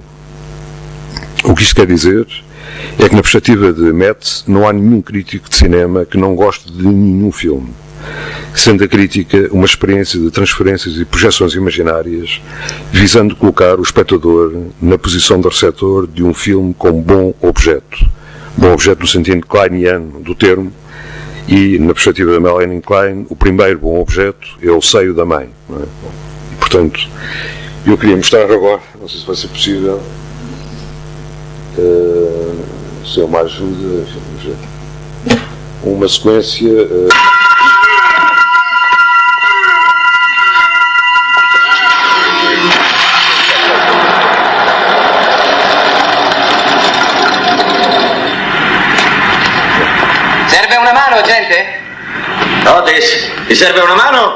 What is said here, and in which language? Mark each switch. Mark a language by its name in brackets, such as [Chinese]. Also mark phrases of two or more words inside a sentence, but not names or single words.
[Portuguese] O que isto quer dizer é que, na perspectiva de Metz, não há nenhum crítico de cinema que não goste de nenhum filme, sendo a crítica uma experiência de transferências e projeções imaginárias, visando colocar o espectador na posição de receptor de um filme como bom objeto no sentido kleiniano do termo, e, na perspectiva da Melanie Klein, o primeiro bom objeto é o seio da mãe. Não é? E, portanto, eu queria mostrar agora, não sei se vai ser possível, se eu me ajuda, vamos ver, uma sequência. [Italian] Serve una mano, gente? Otis, ti serve una mano?